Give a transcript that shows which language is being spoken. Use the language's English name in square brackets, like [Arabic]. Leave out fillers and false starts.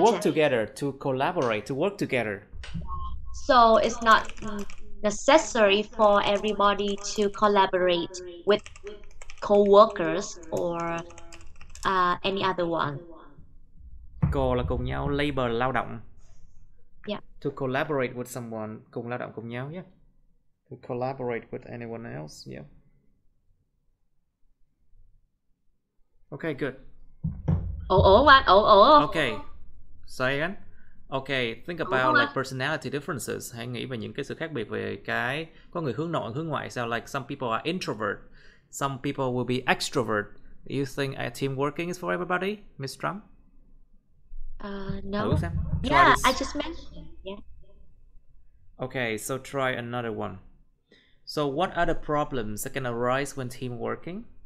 [English] work together, to collaborate, to work together. So it's not necessary for everybody to collaborate with co-workers or any other one. [Vietnamese] Co là cùng nhau, labor là lao động. [English] Yeah. To collaborate with someone, [Vietnamese] cùng lao động cùng nhau, [English] yeah. To collaborate with anyone else, yeah. Okay, good. [Vietnamese] Ủa anh, ủa. [English] Okay, say again. Okay, think about like personality differences. [Vietnamese] Hãy nghĩ về những cái sự khác biệt về cái có người hướng nội, hướng ngoại sao. [English] Like some people are introvert, some people will be extrovert. Do you think team working is for everybody, Miss Trâm? No. Try Yeah, this. I just mentioned. Yeah. Okay, so try another one. So what are the problems that can arise when team working?